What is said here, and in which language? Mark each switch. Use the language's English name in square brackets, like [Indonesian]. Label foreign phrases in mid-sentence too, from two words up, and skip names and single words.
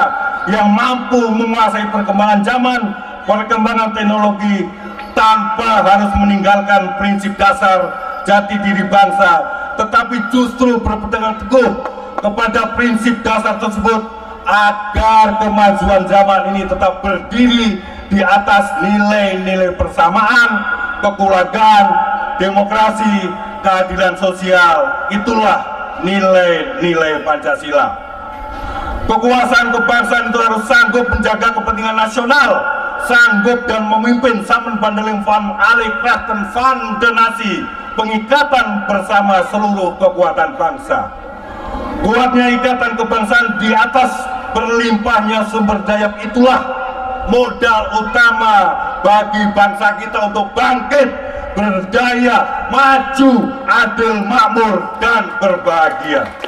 [Indonesian] yang mampu menguasai perkembangan zaman, perkembangan teknologi, tanpa harus meninggalkan prinsip dasar jati diri bangsa, tetapi justru berpegang teguh kepada prinsip dasar tersebut agar kemajuan zaman ini tetap berdiri di atas nilai-nilai persamaan, kekeluargaan, demokrasi, keadilan sosial. Itulah nilai-nilai Pancasila. Kekuasaan kebangsaan itu harus sanggup menjaga kepentingan nasional, sanggup dan memimpin [Dutch] Samenbandeling van alle krachten van de Natie, [Indonesian] pengikatan bersama seluruh kekuatan bangsa. Kuatnya ikatan kebangsaan di atas berlimpahnya sumber daya, itulah modal utama bagi bangsa kita untuk bangkit, berdaya, maju, adil, makmur, dan berbahagia.